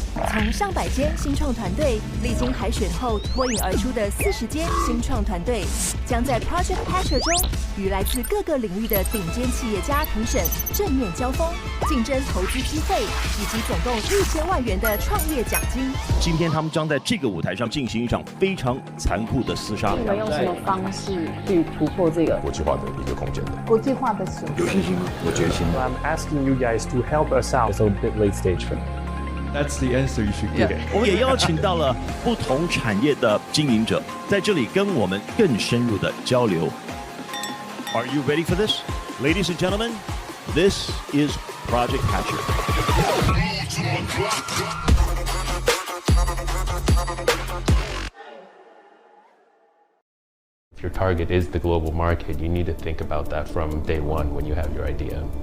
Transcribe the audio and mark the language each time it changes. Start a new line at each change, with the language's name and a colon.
Chinese: 从上百间新创团队历经海选后脱颖而出的40间新创团队，将在 Project Hatcher 中与来自各个领域的顶尖企业家评审正面交锋，竞争投资机会以及总共1000万元的创业奖金。今天他们将在这个舞台上进行一场非常残酷的厮杀。你们用什么方式去突破这个国际化的一个空间的？国际化的时候？有信心，有决心。
English: I'm asking you guys to help us out. It's a bit late stage for me. That's the answer you should get.
Chinese: 我们也邀请到了不同产业的经营者，在这里跟我们更深入的交流。
English: Are you ready for this, ladies and gentlemen? This is Project Hatcher. If your target is the global market, you need to think about that from day one when you have your idea.